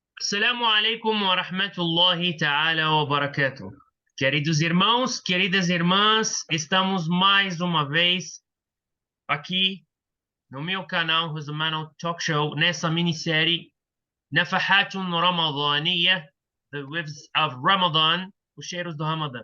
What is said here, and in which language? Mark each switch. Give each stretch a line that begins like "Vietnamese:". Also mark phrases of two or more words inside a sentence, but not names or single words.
Arabic: السلام عليكم ورحمة الله تعالى وبركاته.
Portuguese: Queridos irmãos, queridas irmãs, estamos mais uma vez aqui no meu canal Rosmano Talk Show, nessa minissérie Nafahatun Ramadaniya,
English: The Waves of Ramadan,
Portuguese: os cheiros do Ramadã.